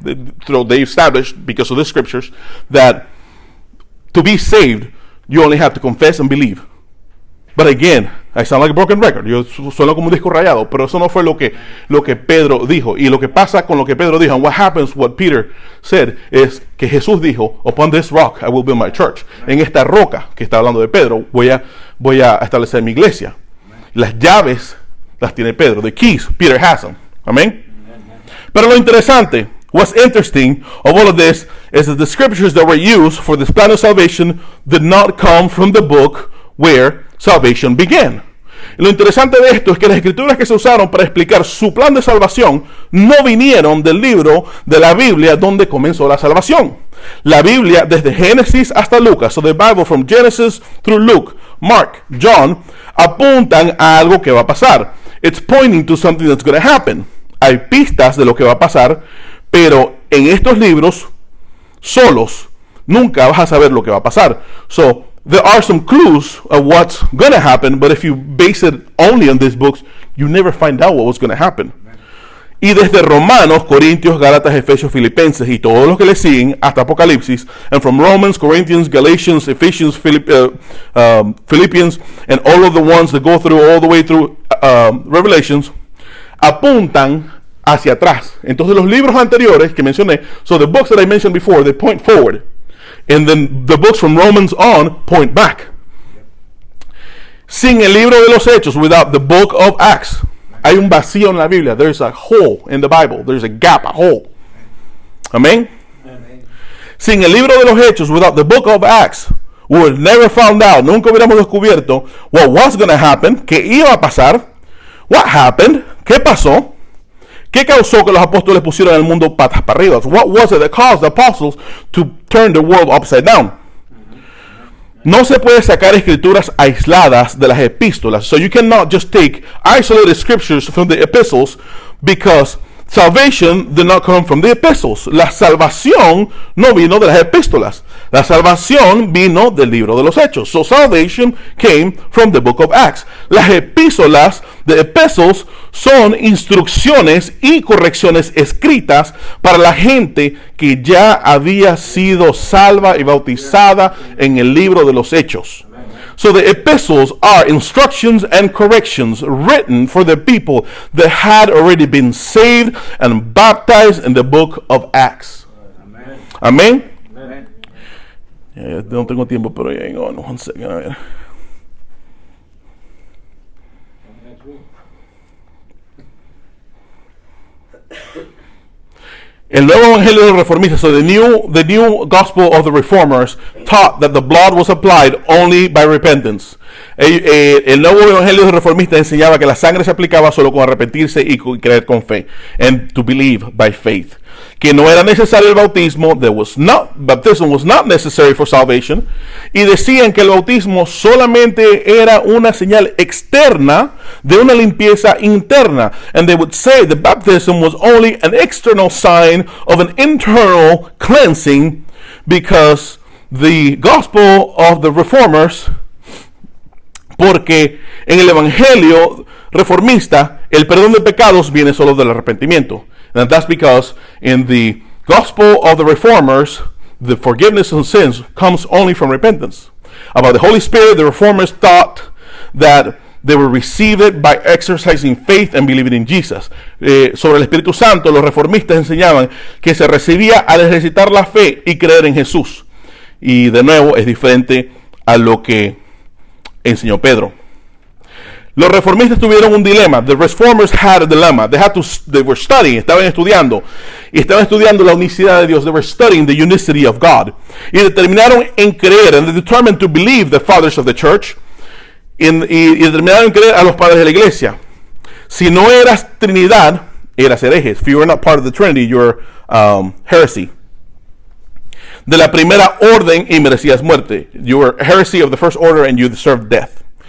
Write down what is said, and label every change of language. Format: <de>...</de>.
<en>They established, because of the scriptures, that to be saved, you only have to confess and believe. But again, I sound like a broken record.</en> <es>Yo sueno como un disco rayado, pero eso no fue lo que Pedro dijo. Y lo que pasa con lo que Pedro dijo,</es> <en>and what happens, what Peter said,</en> <es>es que Jesús dijo,</es> <en>upon this rock I will build my church.</en> <es>En esta roca que está hablando de Pedro, voy a establecer mi iglesia. Las llaves las tiene Pedro.</es> <en>The keys, Peter has them. Amén.</en> <es>Pero lo interesante,</es> <en>what's interesting of all of this is that the scriptures that were used for this plan of salvation did not come from the book where salvation began.</en> <es>Y lo interesante de esto es que las escrituras que se usaron para explicar su plan de salvación no vinieron del libro de la Biblia donde comenzó la salvación. La Biblia desde Génesis hasta Lucas,</es> <en>so the Bible from Genesis through Luke, Mark, John,</en> <es>apuntan a algo que va a pasar.</es> <en>It's pointing to something that's going to happen.</en> <es>Hay pistas de lo que va a pasar, pero en estos libros solos nunca vas a saber lo que va a pasar.</es> <en>So there are some clues of what's going to happen, but if you base it only on these books, you never find out what was going to happen.</en> <es>Y desde Romanos, Corintios, Gálatas, Efesios, Filipenses y todos los que le siguen hasta Apocalipsis,</es> <en>and from Romans, Corinthians, Galatians, Ephesians, Philippians, and all of the ones that go through all the way through Revelations,</en> <es>apuntan hacia atrás. Entonces los libros anteriores que mencioné,</es> <en>so the books that I mentioned before, they point forward. And then the books from Romans on point back.</en> <es>Sin el libro de los Hechos,</es> <en>without the book of Acts,</en> <es>hay un vacío en la Biblia.</es> <en>There's a hole in the Bible. There's a gap, a hole.</en> <es>Amén. Sin el libro de los Hechos,</es> <en>without the book of Acts, we would never found out,</en> <es>nunca hubiéramos descubierto</es> <en>what was going to happen,</en> <es>qué iba a pasar,</es> <en>what happened,</en> <es>qué pasó, qué causó que los apóstoles pusieran el mundo patas para arriba.</es> <en>What was it that caused the apostles to turn the world upside down?</en> <es>No se puede sacar escrituras aisladas de las epístolas.</es> <en>So you cannot just take isolated scriptures from the epistles, because salvation did not come from the epistles.</en> <es>La salvación no vino de las epístolas. La salvación vino del libro de los Hechos.</es> <en>So salvation came from the book of Acts.</en> <es>Las epístolas,</es> <en>the epistles,</en> <es>son instrucciones y correcciones escritas para la gente que ya había sido salva y bautizada en el libro de los Hechos.</es> <en>So the epistles are instructions and corrections written for the people that had already been saved and baptized in the book of Acts.</en> <es>Amén. No tengo tiempo, pero</es> <en>hang on one second.</en> <es>A ver. El nuevo evangelio de los reformistas,</es> <en>so the new gospel of the reformers taught that the blood was applied only by repentance.</en> <es>El nuevo evangelio de los reformistas enseñaba que la sangre se aplicaba solo con arrepentirse y creer con fe,</es> <en>and to believe by faith.</en> <es>Que no era necesario el bautismo,</es> <en>baptism was not necessary for salvation,</en> <es>y decían que el bautismo solamente era una señal externa de una limpieza interna,</es> <en>and they would say the baptism was only an external sign of an internal cleansing, because the gospel of the reformers,</en> <es>porque en el evangelio reformista el perdón de pecados viene solo del arrepentimiento.</es> <en>And that's because in the gospel of the reformers, the forgiveness of sins comes only from repentance. About the Holy Spirit, the reformers thought that they would receive it by exercising faith and believing in Jesus.</en> <es>Sobre el Espíritu Santo, los reformistas enseñaban que se recibía al ejercitar la fe y creer en Jesús. Y de nuevo es diferente a lo que enseñó Pedro. Los reformistas tuvieron un dilema.</es> <en>The reformers had a dilemma. They were studying,</en> <es>estaban estudiando. Y estaban estudiando la unicidad de Dios.</es> <en>They were studying the unicity of God.</en> <es>Y determinaron en creer,</es> <en>and they determined to believe the fathers of the church.</en> <es>Y determinaron en creer a los padres de la iglesia. Si no eras Trinidad, eras herejes.</es> <en>If you were not part of the Trinity, you're heresy.</en> <es>De la primera orden y merecías muerte.</es> <en>You were heresy of the first order and you deserved death.</en>